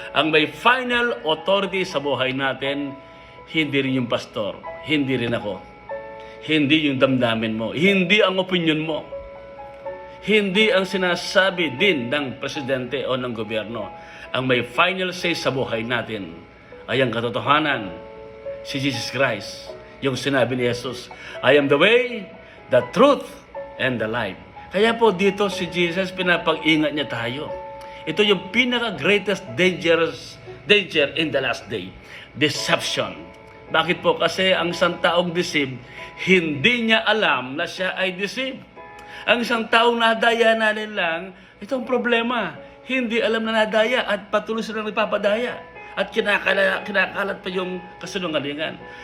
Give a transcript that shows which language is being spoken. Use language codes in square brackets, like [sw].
[tl] Ang may final authority sa buhay natin, hindi rin yung pastor, hindi rin ako. Hindi yung damdamin mo, hindi ang opinion mo. Hindi ang sinasabi din ng presidente o ng gobyerno. Ang may final say sa buhay natin ay ang katotohanan, si Jesus Christ. Yung sinabi ni Jesus, [en] I am the way, the truth, and the life. [tl] Kaya po dito si Jesus, pinapag-ingat niya tayo. Ito yung pinaka- [en] greatest danger in the last day. [tl] Deception. Bakit po? Kasi ang isang taong deceive, hindi niya alam na siya ay deceive. Ang isang taong nadaya na rin lang, ito ang problema. Hindi alam na nadaya at patuloy silang nagpapadaya. At kinakalat pa yung kasinungalingan.